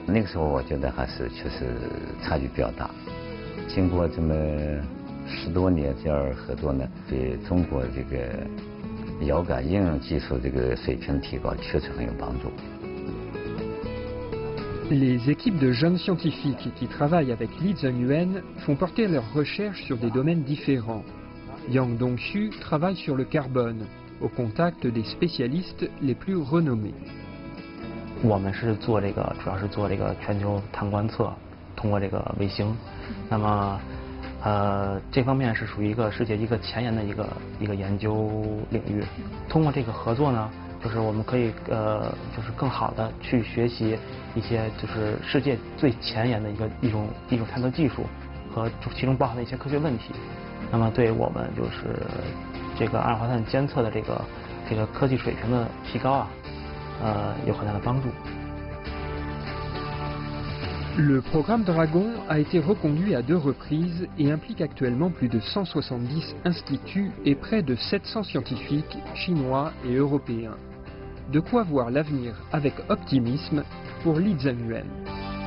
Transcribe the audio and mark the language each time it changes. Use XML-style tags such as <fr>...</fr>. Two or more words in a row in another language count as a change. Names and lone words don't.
<zh>那个时候我觉得还是确实差距比较大。经过这么10多年这样合作呢，对中国这个遥感应用技术这个水平提高确实很有帮助。</zh> <fr>Les équipes de jeunes scientifiques qui travaillent avec Li Zhengyuan font porter leurs recherches sur des domaines différents. Yang Dongxu travaille sur le carbone, au contact des spécialistes les plus renommés.</fr> <zh>我们是主要是做这个全球碳观测，通过这个卫星。那么，这方面是属于世界一个前沿的一个研究领域。通过这个合作呢，就是我们可以就是更好的去学习一些就是世界最前沿的一种探测技术和其中包含的一些科学问题。那么对我们就是这个二氧化碳监测的这个科技水平的提高有很大的帮助。</zh> <fr>Le programme Dragon a été reconduit à 2 reprises et implique actuellement plus de 170 instituts et près de 700 scientifiques chinois et européens. De quoi voir l'avenir avec optimisme pour Li Zhengyuan.</fr>